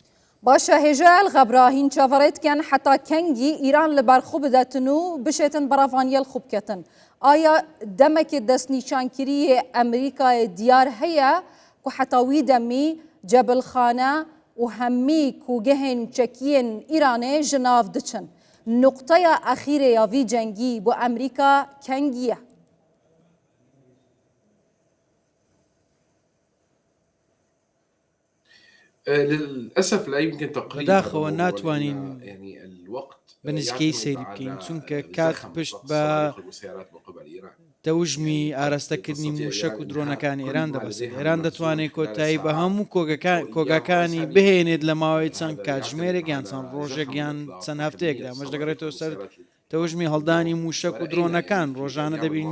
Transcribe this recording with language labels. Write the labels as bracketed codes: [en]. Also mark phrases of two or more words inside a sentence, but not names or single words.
[ku] باشە هێژای الغەبرا هین چاوەڕێتکەن حتا کەنگی ئیران لەبەر خوب بدەتن و بشێتن بەڕەڤانیەل خوبکەتن ئایا دەمێکی دەستنیشانکری ئەمریکای دیار هەیە و حتاوی دەمی جەبلخانە و هەممی کوگەهێن چەکیên ئیرانê ji nav diçin نقطەیە ئەخیرê ya vî cengî بۆ ئەمریکا کەنگیە؟ [ar] للأسف لا يمكن تقريبا [ckb] بەداخەوە ناتوانین بنزگەی سەیری بکەین چونکە کات پشت بە تەوژمی ئاراستەکردنی موشک و درۆنەکانی ئێران دەبەستێت ئێران دەتوانێت کۆتایی بە هەموو کۆگاکانی بهێنێت لە ماوەی چەند کاتژمێرێک یان چەند ڕۆژێک یان چەند هەفتەیەکدا مەش دەگەڕێتەوە سەر تەوژمی هەڵدانی موشک و درۆنەکان ڕۆژانە دەبینی